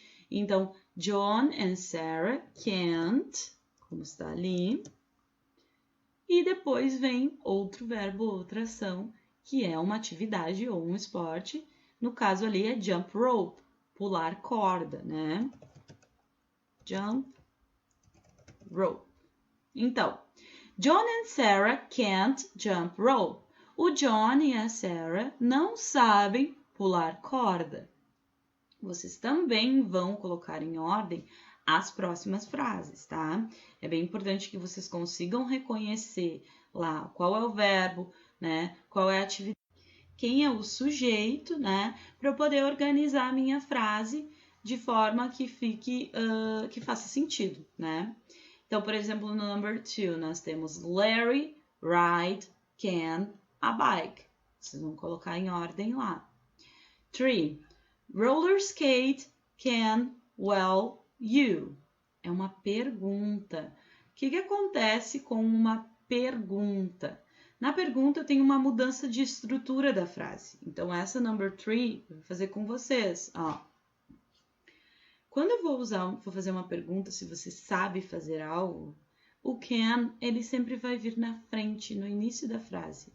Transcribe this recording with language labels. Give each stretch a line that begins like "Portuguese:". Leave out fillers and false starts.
Portuguese: Então,
English: John and Sarah can't,
Portuguese: como está ali. E depois vem outro verbo, outra ação, que é uma atividade ou um esporte. No caso ali é
English: jump rope,
Portuguese: pular corda, né?
English: Jump rope. Então, John and Sarah can't jump rope.
Portuguese: O John e a Sarah não sabem pular corda. Vocês também vão colocar em ordem as próximas frases, tá? É bem importante que vocês consigam reconhecer lá qual é o verbo, né? Qual é a atividade. quem é o sujeito, né? Para eu poder organizar a minha frase de forma que fique, que faça sentido, né? Então, por exemplo, no number 2, nós temos
English: Larry ride can a bike.
Portuguese: Vocês vão colocar em ordem lá. 3.
English: Roller skate can well you.
Portuguese: É uma pergunta. O que acontece com uma pergunta? Na pergunta eu tenho uma mudança de estrutura da frase. Então, essa number 3 eu vou fazer com vocês. Ó. Quando eu vou fazer uma pergunta, se você sabe fazer algo, o can, ele sempre vai vir na frente, no início da frase.